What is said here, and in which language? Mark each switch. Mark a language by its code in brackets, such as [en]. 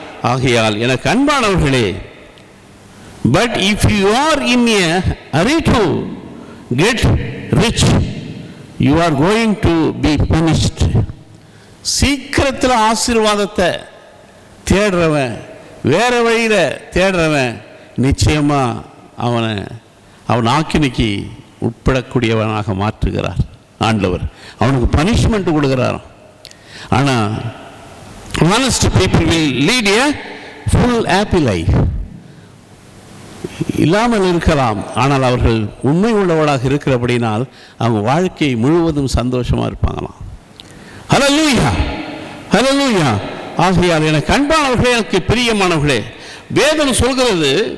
[ta] ஆகையால் எனக்கு அன்பானவர்களே, [en] But if you are in a hurry to get rich, you are going to be punished. [ta] சீக்கிரத்தில் ஆசீர்வாதத்தை தேடுறவன், வேற வழியில் தேடுறவன் நிச்சயமாக அவன் ஆக்கினைக்கு உட்படக்கூடியவனாக மாற்றுகிறார் ஆண்டவர். அவனுக்கு பனிஷ்மெண்ட் கொடுக்கிறார். ஆனால் [en] honest people will lead a full happy life. [ta] இல்லாமல் இருக்கலாம், ஆனால் அவர்கள் உண்மை உள்ளவர்களாக இருக்கிறபடினால் அவங்க வாழ்க்கை முழுவதும் சந்தோஷமாக இருப்பாங்களாம். ஹல்லேலூயா, ஹல்லேலூயா. ஆகையால் எனக்கு அன்பானவர்களே, எனக்கு பிரியமானவர்களே, வேதம் சொல்கிறது,